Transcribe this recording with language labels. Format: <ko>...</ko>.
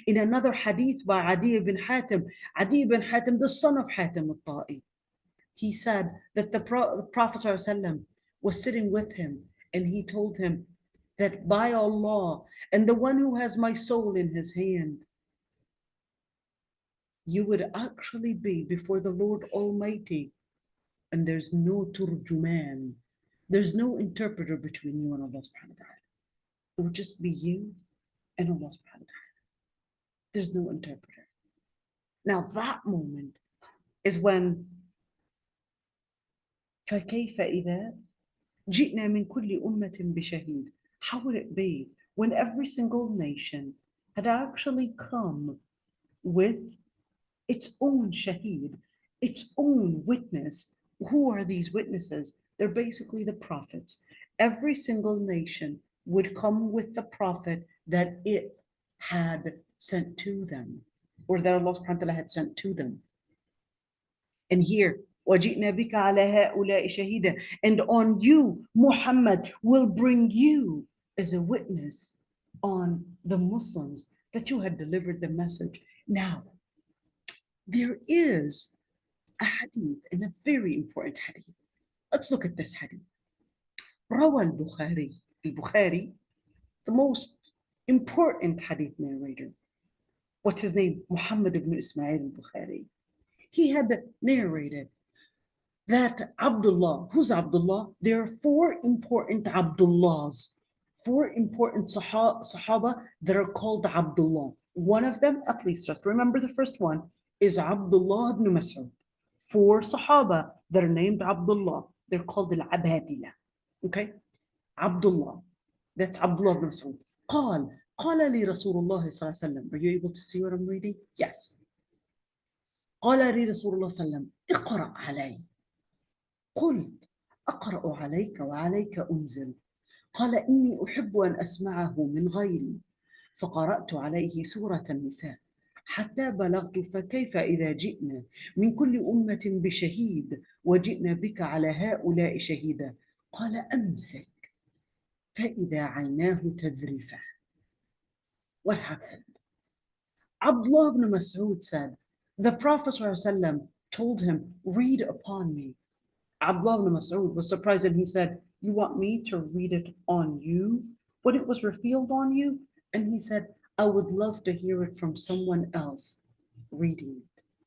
<en>In another hadith by Adi ibn Hatim, the son of Hatim al-Ta'i, he said that the Prophet ﷺ was sitting with him and he told him that by Allah and the one who has my soul in his hand, you would actually be before the Lord Almighty and there's no turjuman. There's no interpreter between you and Allah subhanahu wa ta'ala. It would just be you and Allah subhanahu wa ta'ala. There's no interpreter. Now that moment is when</en> <ar>فَكَيْفَ إِذَا جِئْنَا مِنْ كُلِّ أُمَّةٍ بِشَهِيدٍ.</ar> <en>How would it be when every single nation had actually come with its own shaheed, its own witness? Who are these witnesses? They're basically the prophets. Every single nation would come with the prophet that it had sent to them, or that Allah subhanahu wa ta'ala had sent to them. And here,</en> <ar>وَجِئْنَا بِكَ عَلَى هَؤُلَاءِ شَهِيدًا.</ar> <en>And on you, Muhammad, will bring you as a witness on the Muslims that you had delivered the message. Now, there is a hadith, and a very important hadith. Let's look at this hadith.</en> <ar>روى البخاري,</ar> <en>the most important hadith narrator. What's his name? Muhammad ibn Ismail al-Bukhari. He had narrated that Abdullah, who's Abdullah? There are four important Abdullahs, four important Sahaba that are called Abdullah. One of them, at least just remember the first one, is Abdullah ibn Mas'ud. Four Sahaba that are named Abdullah. They're called al-Abadila. Okay? Abdullah. That's Abdullah ibn Mas'ud.</en> <ar>قال لي رسول الله صلى الله عليه وسلم.</ar> <en>Are you able to see what I'm reading? Yes.</en> <ar>قال لي رسول الله صلى الله عليه وسلم اقرأ علي. قلت أقرأ عليك وعليك أنزل. قال إني أحب أن أسمعه من غيري. فقرأت عليه سورة النساء حتى بلغت فكيف إذا جئنا من كل أمة بشهيد وجئنا بك على هؤلاء شهيدا. قال أمسك فإذا عيناه تذرفان.</ar> <en>What happened? Abdullah ibn Mas'ud said, the Prophet ﷺ told him, read upon me. Abdullah ibn Mas'ud was surprised and he said, you want me to read it on you? When it was revealed on you? And he said, I would love to hear it from someone else reading it.</en>